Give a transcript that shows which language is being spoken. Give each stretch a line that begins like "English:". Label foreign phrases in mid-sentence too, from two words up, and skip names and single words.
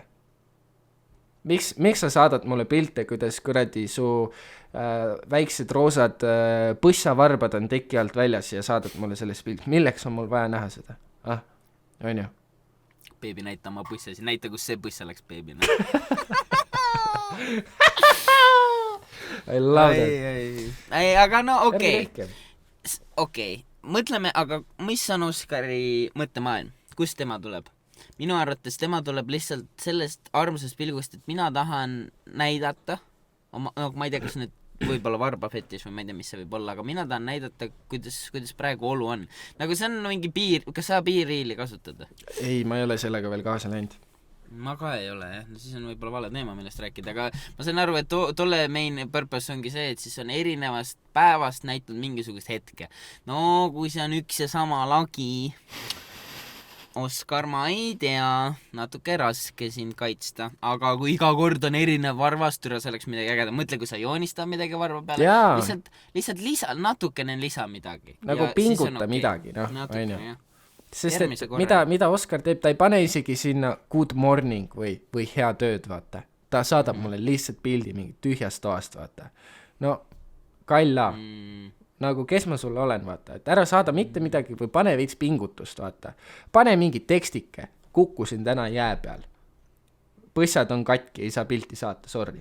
Estonian: Miks sa saadad mulle pilte, kuidas kuradi su väiksed roosad põssavarbad on teki alt väljas ja saadad mulle sellest pilt? Milleks on mul vaja näha seda? On ju? Beebi, näita oma põssasi. Näita, kus see põssa läks beebina.
English: I love that.
Estonian: Aga okei. Mõtleme, aga mis on Oskari mõttemaailm? Kust tema tuleb? Minu arvates tema tuleb lihtsalt sellest armsast pilgust, et mina tahan näidata, ma ei tea, kas nüüd võib-olla varbafetiš või ma ei tea, mis see võib olla, aga mina tahan näidata, kuidas praegu olu on. Nagu see on mingi piir, kas sa piirriili kasutad? Ei, ma ei ole sellega veel kaasa läinud. Ma ka ei ole, jah. No siis on võib-olla vale teema, millest rääkida, aga ma saan aru, et tolle
English: main purpose
Estonian: ongi see, et siis on erinevast päevast näitnud mingisugust hetke. No, kui see on üks ja sama lagi, Oskar, ma ei tea, natuke raske sind kaitsta, aga kui iga kord on erinev varvastura, see oleks midagi ägeda. Mõtle, kui sa joonistad midagi varva peale, lihtsalt natukene lisa midagi. Nagu pinguta midagi, on ju. sest et mida Oskar teeb, ta ei pane isegi sinna
English: good morning
Estonian: või hea tööd, vaata. Ta saadab mulle lihtsalt pildi mingi tühjast toast, vaata. No, kalla. Nagu kes ma sulle olen, vaata. Et ära saada mitte midagi või pane veits pingutust, vaata. Pane mingi tekstike. Kukkusin täna jää peal. Põssad on katki, ei saa pilti saata, sorry.